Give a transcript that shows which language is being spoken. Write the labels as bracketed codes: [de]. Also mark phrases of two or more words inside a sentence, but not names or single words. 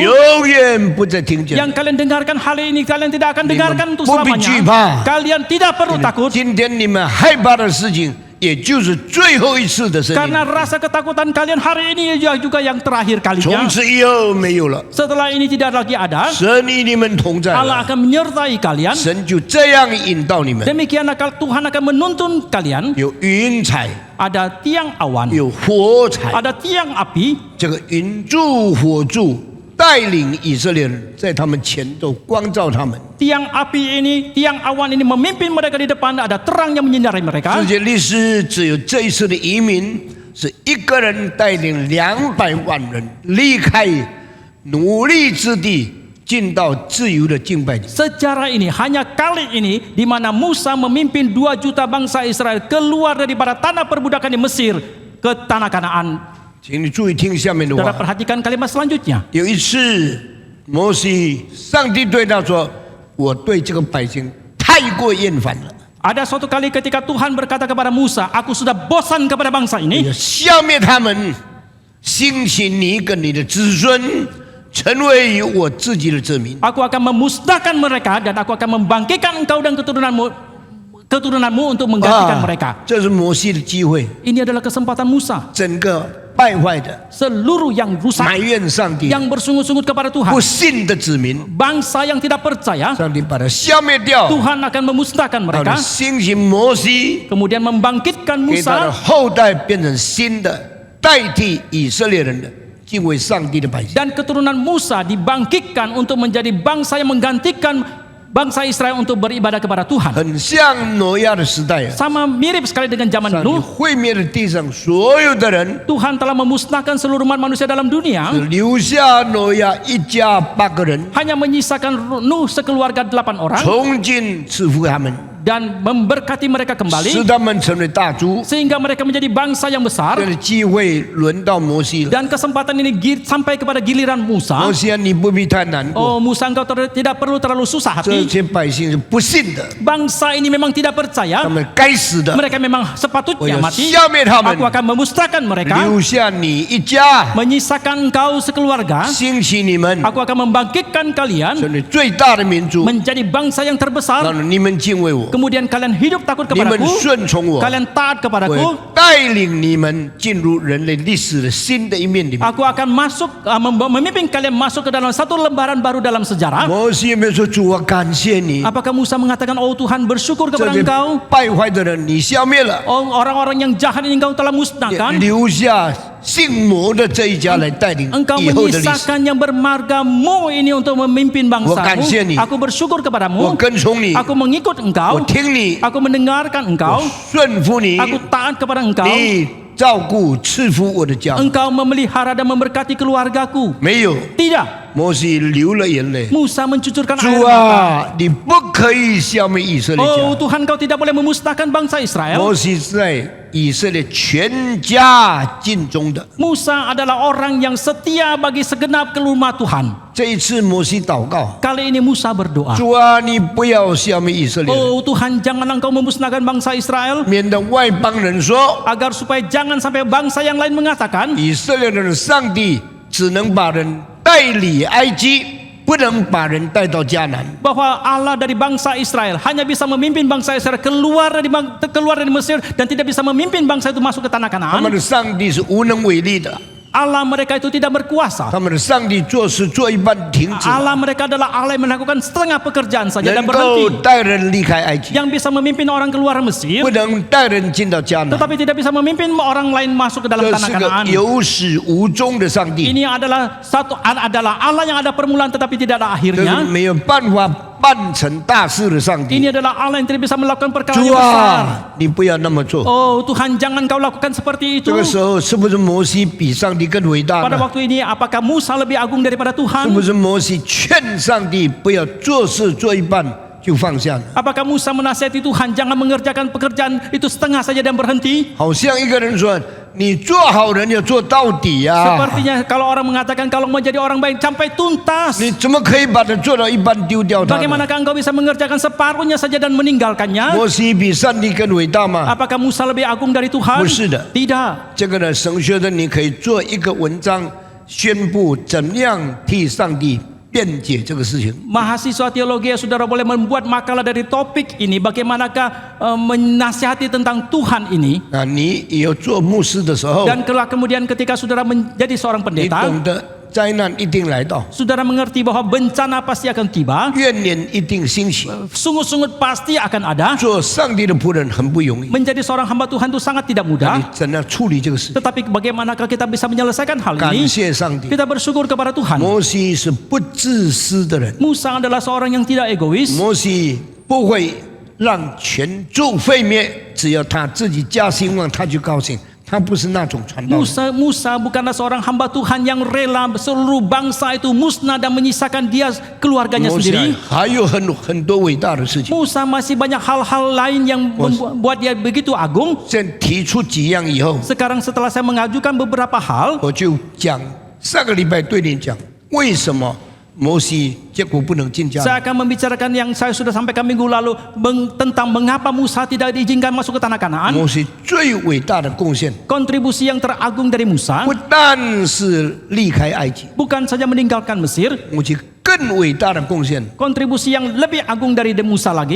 [zh] 永远不再听见。 [id] yang kalian dengarkan hari ini kalian tidak akan dengarkan untuk [zh] 不必惧怕。 [id] selamanya. Kalian tidak perlu takut [zh] 今天你们害怕的事情，也就是最后一次的声 [id] karena [zh] 音， [id] rasa ketakutan kalian hari ini juga yang terakhir [zh] 从 [id] kalinya. [zh] 此以后没有了。 [id] Setelah ini tidak lagi ada, [zh] 神与你们同在 [id] Allah [zh] 了， [id] akan menyertai kalian. [zh] 神就这样引导你们。 [id] Demikianlah Tuhan akan menuntun kalian. [zh] 有云彩， [id] Ada tiang awan, [zh] 有火彩， [id] ada tiang api. [zh] 这个云柱火柱带领以色列人在他们前头光照他们。 [id] Tiang api ini, tiang awan ini memimpin mereka di depan. Ada terang yang menyinari mereka. [zh] 世界历史只有这一次的移民，是一个人带领200万人离开奴隶之地，进到自由的敬拜里。 [id] Sejarah ini hanya kali ini di mana Musa memimpin 2 juta bangsa Israel keluar daripada tanah perbudakan di Mesir ke tanah Kanaan. [zh] 请你注意听下面的 [id] Saudara [zh] 话。 [id] perhatikan kalimat selanjutnya. [zh] 有一次，摩西，上帝对他说：“我对这个百姓太过厌烦了， [id] Ada suatu kali ketika Tuhan berkata kepada Musa, "Aku sudah bosan kepada bangsa [zh] 你 [id] ini. [zh] 要消灭他们，兴起你跟你的子孙， 成为我自己的子民。 [id] Aku akan memusnahkan mereka dan aku akan membangkitkan engkau dan keturunanmu untuk menggantikan mereka. [zh] 这是摩西的机会。 [id] Ini adalah kesempatan Musa. [zh] 整个败坏的、 [id] Seluruh yang rusak, [zh] 埋怨上帝、 [id] yang bersungut-sungut kepada [zh] 不 [id] Tuhan, [zh] 信的子民， [id] bangsa yang tidak percaya, [zh] 上帝把它消灭掉。 [id] Tuhan akan memusnahkan [zh] 好的， [id] mereka, [zh] 兴起摩西， [id] kemudian membangkitkan [zh] 给他的 [id] Musa [zh] 后代变成新的，代替以色列人的敬畏上帝的百姓。 [id] dan keturunan Musa dibangkitkan untuk menjadi bangsa yang menggantikan bangsa Israel untuk beribadah kepada Tuhan. [zh] 很像挪亚的时代啊， [id] Sama mirip sekali dengan zaman [zh] 上帝 [id] Nuh. [zh] 毁灭了地上所有的人， [id] Tuhan telah memusnahkan seluruh umat manusia dalam dunia, [zh] 只留下挪亚一家8个人， [id] hanya menyisakan Nuh sekeluarga 8 orang [zh] 重新赐福他们， [id] dan memberkati mereka [zh] 使 [id] kembali [zh] 他们成为大族。 [id] sehingga mereka menjadi bangsa yang besar. [zh] 这个机会轮到摩西了。 [id] Dan kesempatan ini sampai kepada giliran [zh] 摩 [id] Musa. [zh] 西啊，你不必太难过， [id] Oh Musa, engkau tidak perlu terlalu susah [zh] 这 [id] hati. [zh] 些百姓是不信的， [id] Bangsa ini memang tidak [zh] 他 [id] percaya. [zh] 们该死的， [id] Mereka memang [zh] 我 [id] sepatutnya [zh] 要 [id] mati. [zh] 消灭他们 [id] Aku，akan memusnahkan mereka, [zh] 留下你一家， [id] menyisakan engkau sekeluarga. [zh] 兴起你们， [id] Aku akan membangkitkan kalian [zh] 成为最大的民族， [id] menjadi bangsa yang [zh] 让 [id] terbesar. [zh] 你们敬畏我， [id] Kemudian kalian hidup takut [zh] 你们 [id] kepadaku, [zh] 顺从我， [id] kalian taat [zh] 我 [id] kepadaku. [zh] 带领你们进入人类历史的新的一面里面。 [id] Aku akan masuk, memimpin kalian masuk ke dalam satu lembaran baru dalam sejarah. [zh] 摩西有没有说主啊，感谢你， [id] Apakah Musa mengatakan, oh Tuhan bersyukur [zh] 这 [id] kepada [zh] 些 [id] engkau, [zh] 败坏的人你消灭了， [id] oh orang-orang yang jahat ini engkau telah musnahkan. [zh] 留下姓摩的这一家来带领 [id] Engkau [zh] 以后的历史。 [id] menyisakan yang bermargamu ini untuk memimpin Wakansiyani. bangsamu. Aku bersyukur [zh] 我 [id] kepadamu. [zh] 跟从你， [id] Aku mengikut [zh] 我 [id] engkau. [zh] 听你， [id] Aku mendengarkan [zh] 我 [id] engkau. [zh] 顺服你， [id] Aku taat kepada engkau. [zh] 你照顾赐福我的家。 [id] Engkau memelihara dan memberkati keluargaku. [zh] 没有， [id] Tidak. [zh] 摩西流了眼泪。 [id] Musa mencucurkan [zh] 主 [id] air mata. [zh] 啊，你不可以消灭以色列 [id] Oh [zh] 家。 [id] Tuhan, kau tidak boleh memusnahkan bangsa Israel. [zh] 摩西是在以色列全家尽忠的。 [id] Musa adalah orang yang setia bagi segenap umat Tuhan. [zh] 这一次摩西祷告， [id] Kali ini Musa berdoa. [zh] 主啊，你不要消灭以色列人， [id] Oh Tuhan, jangan engkau memusnahkan bangsa Israel, [zh] 免得外邦人说 [id] agar supaya jangan sampai bangsa yang lain mengatakan [zh] 以色列人的上帝只能把人带离埃及，不能把人带到迦南。 [id] bahwa Allah dari bangsa Israel hanya bisa memimpin bangsa Israel keluar dari Mesir dan tidak bisa memimpin bangsa itu masuk ke tanah [zh] 他 [id] Kanaan. [zh] 们的上帝是无能为力的， [id] Allah mereka itu tidak berkuasa. [zh] 他们的上帝做事做一半停止了， [id] Allah mereka adalah Allah yang melakukan setengah pekerjaan saja [zh] 能 [id] dan [zh] 够 [id] berhenti. [zh] 带人离开埃及， [id] Yang bisa memimpin orang keluar Mesir, [zh] 不能带人进到迦南。 [id] tetapi tidak bisa memimpin orang lain masuk ke dalam [zh] 这 [id] tanah [zh] 是个 [id] Kanaan. [zh] 有始无终的上帝， [id] Ini adalah Allah yang ada permulaan tetapi tidak ada [zh] 这是 [id] akhirnya. [zh] 没有办法办成大事的上帝。 [id] Ini adalah Allah yang tidak bisa melakukan perkara [zh] 主 [id] yang besar. [zh] 啊，你不要那么做。 [id] Oh Tuhan, jangan kau lakukan seperti [zh] 这 [id] itu. [zh] 个时候是不是摩西比上帝更伟大 [id] Pada [zh] 呢？ [id] waktu ini apakah Musa lebih agung daripada [zh] 是 [id] Tuhan? [zh] 不是摩西劝上帝不要做事做一半就放下呢？ [id] Apakah Musa menasihati Tuhan jangan mengerjakan pekerjaan itu setengah saja dan berhenti? [zh] 好像一个人说：“你做好人要做到底呀、 [id] Sepertinya kalau orang mengatakan kalau mau jadi orang baik sampai tuntas. [zh] 你怎么可以把它做到一半丢掉它呢？ [id] Bagaimanakah engkau bisa mengerjakan separuhnya saja dan meninggalkannya? [zh] 摩西比上帝更伟大吗？ [id] Apakah Musa lebih agung dari Tuhan? [zh] 不是的。 [id] Tidak. [zh] 这个呢，神学的你可以做一个文章，宣布怎样替上帝辩解这个事情。 [id] Mahasiswa teologi saudara boleh membuat makalah dari topik ini. Bagaimanakah menasihati tentang Tuhan ini? [zh] 那你以后做牧师的时候， [id] Dan kemudian ketika saudara menjadi seorang [zh] 你 [id] pendeta, [zh] 懂得灾难一定来到， [id] saudara mengerti bahwa bencana pasti akan tiba, [zh] 怨念一定兴起。 [id] sungut-sungut pasti akan ada. [zh] 做上帝的仆人很不容易， [id] Menjadi seorang hamba Tuhan itu sangat tidak [zh] 你 [id] mudah. [zh] 怎样处理这个事情？ [id] Tetapi bagaimanakah kita bisa menyelesaikan hal [zh] 感 [id] ini? [zh] 谢上帝， [id] Kita bersyukur kepada Tuhan. [zh] 摩西是不自私的人， [id] Musa adalah seorang yang tidak egois. [zh] 摩西不会让全族废灭，只要他自己家兴旺，他就高兴。他不是那种传道人。 [id] Musa bukanlah seorang hamba Tuhan yang rela seluruh bangsa itu musnah dan menyisakan dia keluarganya [zh] 摩西 [id] sendiri. [zh] 还有很多伟大的事情。 [id] Musa masih banyak hal-hal lain yang membuat dia begitu agung. [zh] 先提出几样以后， [id] Sekarang setelah saya mengajukan beberapa hal, [zh] 我就讲上个礼拜对你讲，为什么摩西，结果不能进迦 [id] Saya [zh] 南。 [id] akan membicarakan yang saya sudah sampaikan minggu lalu tentang mengapa Musa tidak diizinkan masuk ke tanah Kanaan. [zh] 摩西最伟大的贡献， [id] Kontribusi yang teragung dari Musa [zh] 不但是离开埃及， [id] bukan saja meninggalkan Mesir, [zh] 摩西更伟大的贡献， [id] kontribusi yang lebih agung dari Musa lagi